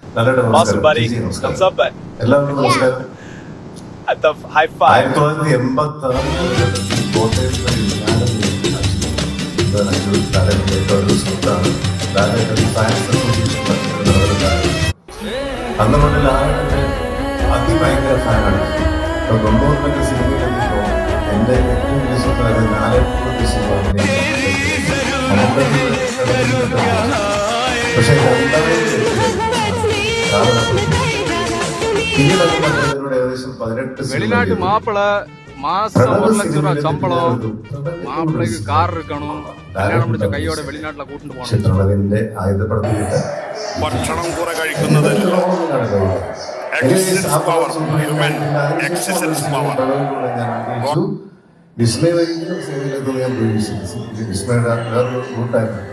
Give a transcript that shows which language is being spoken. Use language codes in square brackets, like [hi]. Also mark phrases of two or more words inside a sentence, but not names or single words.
[en] Awesome, buddy. Thumbs up, bud. [ml] എല്ലാവർക്കും നമസ്കാരം. [en] At the high five. [ml] 1986 കോട്ടയത്ത് സുഹൃത്താണ്. അന്ന് മുതൽ ലാലേട്ടന്റെ അതിഭയങ്കര ഫാനാണ്. ഇപ്പൊ 90 സിനിമയിലെത്തിയപ്പോൾ എന്റെ ഏറ്റവും വലിയ സുഹൃത്തായത് ലാലേട്ടന്റെ പക്ഷെ ഏകദേശം 18 [ta] வெளிநாட்டு மாப்பிள்ளை மாசம் 1 லட்சம் ரூபாய் சம்பளம், மாப்பிள்ளைக்கு கார் இருக்கணும், [ml] കല്യാണം പിടിച്ച കൈയോടെ വെളിനാട്ടിലെ കൂട്ടിട്ട് പോകണം. ഭക്ഷണം കുറെ കഴിക്കുന്നത് വിസ്മയ സേവയിലെത്തുന്നത് ഞാൻ പ്രതീക്ഷിച്ചു. വിസ്മയുടെ വേറൊരു റൂട്ടായിരുന്നു.